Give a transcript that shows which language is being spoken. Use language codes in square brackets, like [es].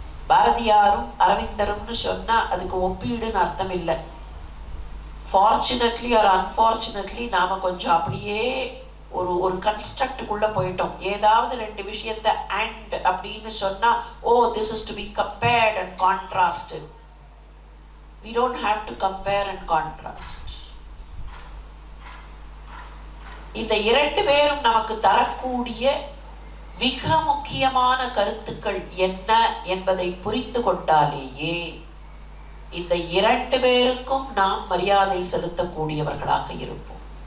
[ta] பாரதியாரும் அரவிந்தரும்னு சொன்னா அதுக்கு ஒப்பீடுன்னு அர்த்தம் இல்லை. [en] fortunately or unfortunately [ta] நாம கொஞ்சம் அப்படியே ஒரு கன்ஸ்ட்ரக்டுக்குள்ள போயிட்டோம். ஏதாவது ரெண்டு விஷயத்த [en] and [ta] அப்படின்னு சொன்னா, [en] Oh this is to be compared and contrasted. we don't have to compare and contrast. [ta] இந்த இரண்டு பேரும் நமக்கு தரக்கூடிய மிக முக்கியமான கருத்துக்கள் என்ன என்பதை புரிந்து கொண்டாலேயே இந்த இரண்டு பேருக்கும் நாம் மரியாதை செலுத்தக்கூடியவர்களாக இருப்போம்.